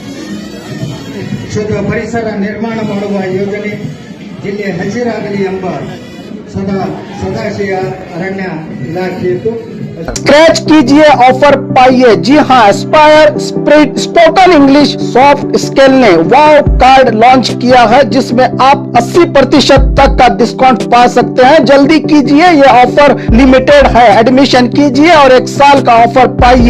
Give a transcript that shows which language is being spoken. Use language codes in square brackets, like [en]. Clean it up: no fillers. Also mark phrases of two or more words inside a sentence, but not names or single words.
[kn] ಶುದ್ಧ ಪರಿಸರ ನಿರ್ಮಾಣ ಮಾಡುವ ಯೋಜನೆ ಜಿಲ್ಲೆ ಹಸಿರಾಗಲಿ ಎಂಬ ಸದಾಶಯ ಅರಣ್ಯ ಇಲಾಖೆಯಿತ್ತು. [hi] स्क्रैच कीजिए, ऑफर पाइए. जी हाँ, एस्पायर स्प्रिट स्पोकन इंग्लिश सॉफ्ट स्केल ने वाव कार्ड लॉन्च किया है, जिसमें आप 80% तक का डिस्काउंट पा सकते हैं. जल्दी कीजिए, ये ऑफर लिमिटेड है. एडमिशन कीजिए और 1 साल का ऑफर पाइए.